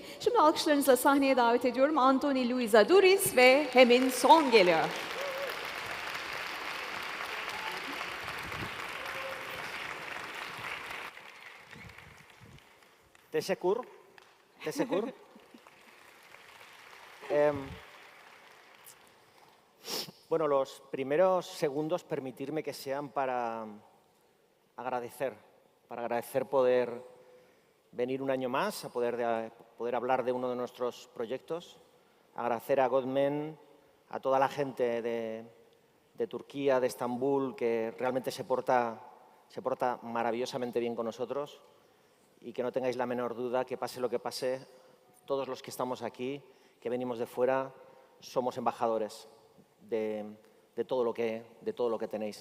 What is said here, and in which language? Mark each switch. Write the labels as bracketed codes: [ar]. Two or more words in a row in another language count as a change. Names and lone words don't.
[tr] Şimdi alkışlarınızla sahneye davet ediyorum. Anthony Luis Aduriz ve Hemin Son geliyor. Teşekkür. Teşekkür. [es] Bueno, los primeros segundos permitirme que sean para agradecer poder venir un año más, a poder hablar de uno de nuestros proyectos, agradecer a Godmen, a toda la gente de Turquía, de Estambul, que realmente se porta maravillosamente bien con nosotros y que no tengáis la menor duda que pase lo que pase, todos los que estamos aquí, que venimos de fuera, somos embajadores de todo lo que tenéis.